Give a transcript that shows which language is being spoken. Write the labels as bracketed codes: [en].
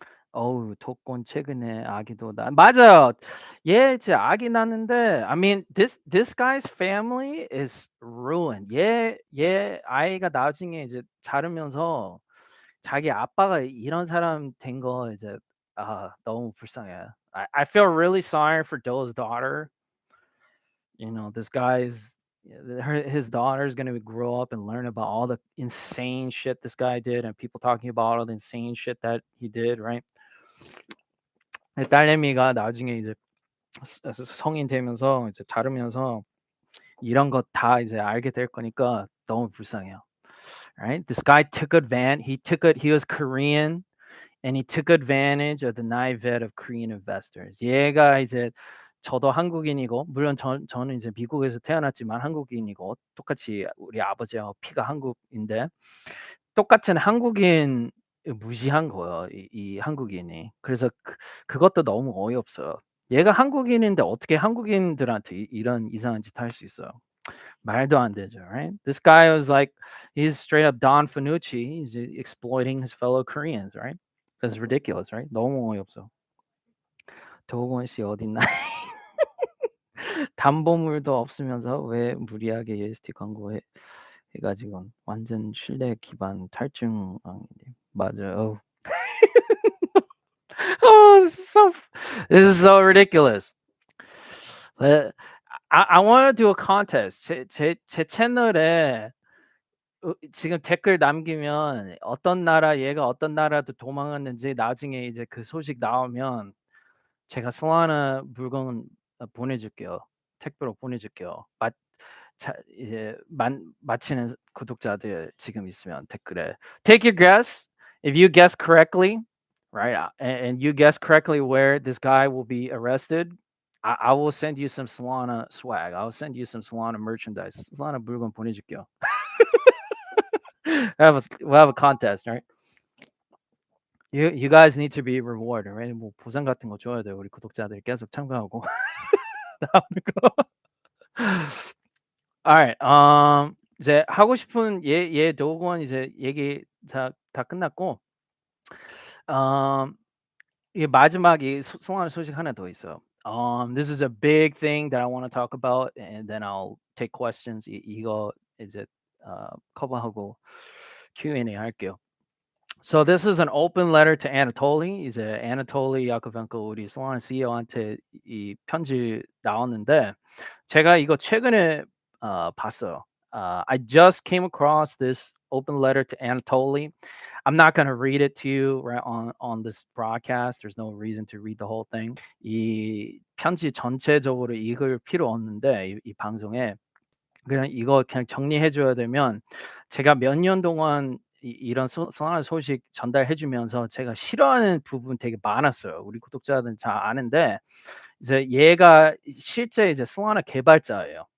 [ko] 어우 독건 최근에 아기도 맞아요. 얘 제 아기 낳았는데 [en] I mean this guy's family is ruined. [ko] 얘 아이가 나중에 이제 자르면서 자기 아빠가 이런 사람 된 거 이제 너무 불쌍해. [en] I feel really sorry for Doe's daughter. You know, this guy's his daughter is gonna grow up and learn about all the insane shit this guy did and people talking about all the insane shit that he did, right? [ko] 딸내미가 나중에 이제 성인 되면서 이제 자르면서 이런 거 다 이제 알게 될 거니까 너무 불쌍해요. [en] Right? This guy took he was Korean and he took advantage of the naivete of Korean investors. [ko] 얘가 이제 저도 한국인이고 물론 저는 이제 미국에서 태어났지만 한국인이고 똑같이 우리 아버지하고 피가 한국인데 똑같은 한국인 무시한 거예요. 이 한국인이. 그래서 그것도 너무 어이없어요. 얘가 한국인인데 어떻게 한국인들한테 이런 이상한 짓 할 수 있어요. 말도 안 되죠, right? [en] This guy was like, he's straight up Don Fanucci. He's exploiting his fellow Koreans, right? That's ridiculous, right? [ko] 너무 어이없어. 도건 씨 어딨나? 담보물도 없으면서 왜 무리하게 EST 광고해 해가지고 완전 신뢰 기반 탈중앙이네. 맞아요. [en] Oh, this is so ridiculous. I want to do a contest. [ko] 제 채널에 지금 댓글 남기면 얘가 어떤 나라도 도망갔는지 나중에 이제 그 소식 나오면 제가 솔라나 물건 보내줄게요. 택배로 보내줄게요. 이제 맞히는 구독자들 지금 있으면 댓글에 [en] take your guess. If you guess correctly, right, and you guess correctly where this guy will be arrested, I will send you some Solana swag. I will send you some Solana merchandise. [ko] Solana 물건 보내줄게요. [en] We'll have a contest, right? You guys need to be rewarded, right? [ko] 뭐 보상 같은 거 줘야 돼요. 우리 구독자들이 계속 참가하고 나오는 거. [en] All right. [ko] 이제 하고 싶은 도구원 이제 얘기 다 끝났고 음 이게 마지막 이 소소한 소식 하나 더 있어요. [en] This is a big thing that I wanna talk about and then I'll take questions. [ko] 이거 이제 커버하고 Q&A 할게요. [en] So this is an open letter to Anatoly. [ko] 이제 Anatoly Yakovenko 우리 Solana CEO한테 이 편지 나왔는데 제가 이거 최근에 봤어요. [en] I just came across this open letter to Anatoly. I'm not going to read it to you right on this broadcast. There's no reason to read the whole thing. [ko] 이 편지 전체적으로 읽을 필요 없는데 이 방송에 그냥 이거 그냥 정리해 줘야 되면 제가 몇 년 동안 이런 소소한 소식 전달해 주면서 제가 싫어하는 부분 되게 많았어요. 우리 구독자들은 잘 아는데 이제 얘가 실제 이제 솔라나 개발자예요.